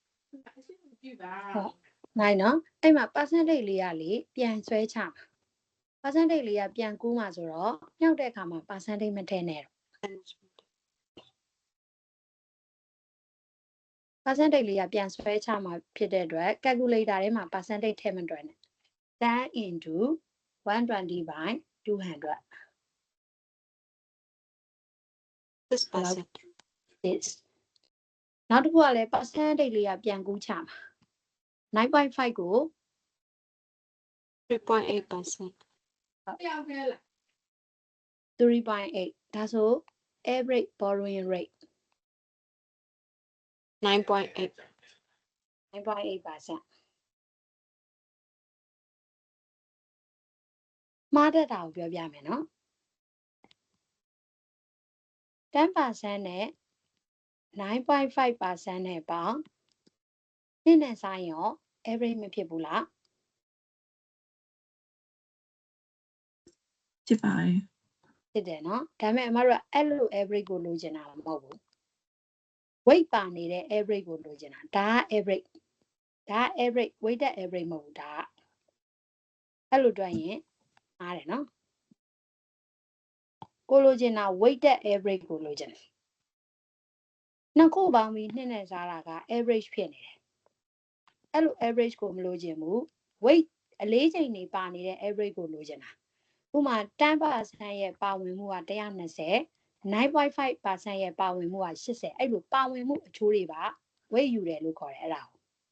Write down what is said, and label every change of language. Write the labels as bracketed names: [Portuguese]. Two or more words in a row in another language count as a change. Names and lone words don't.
[Burmese] နိုင်နော်အဲ့မှာ percentage လေးကလေပြန်ဆွဲချမှာ percentage လေးကပြန်ကူးမှာဆိုတော့မြောက်တဲ့အခါမှာ percentage မထည့်နဲ့တော့ percentage လေးကပြန်ဆွဲချမှာဖြစ်တဲ့အတွက် calculator ထဲမှာ percentage ထည့်မတွက်နဲ့ [English] 10 into 120 by 200 [Burmese] 6% this နောက်တစ်ခုကလည်း percentage လေးကပြန်ကူးချမှာ 9.5 ကို 3.8% 3.8 ဒါဆို [English] average borrowing rate [Burmese] 9.8% 9.8% မှားတတ်တာကိုပြောပြမယ်နော် 10% နဲ့ 9.5% နဲ့ပေါင်းနှစ်နဲ့ဆိုင်ရော average မဖြစ်ဘူးလား ဖြစ်ပါတယ် ဖြစ်တယ်နော်ဒါပေမဲ့အမတို့ကအဲ့လို average ကိုလိုချင်တာမဟုတ်ဘူး weight ပါနေတဲ့ average ကိုလိုချင်တာဒါက average ဒါက average [English] weighted average [Burmese] မဟုတ်ဘူးဒါကအဲ့လိုတွက်ရင်အားတယ်နော် ကိုလိုချင်တာ [English] weighted average [Burmese] ကိုလိုချင်တယ်နှစ်ခုပေါင်းပြီးနှစ်နဲ့စားတာက average ဖြစ်နေတယ်အဲ့လို average ကိုမလိုချင်ဘူး weight အလေးချိန်တွေပါနေတဲ့ average ကိုလိုချင်တာဥပမာ 10% ရဲ့ပါဝင်မှုက120 9.5% ရဲ့ပါဝင်မှုက80အဲ့လိုပါဝင်မှုအချိုးတွေပါ weight ယူတယ်လို့ခေါ်တယ်အဲ့ဒါကို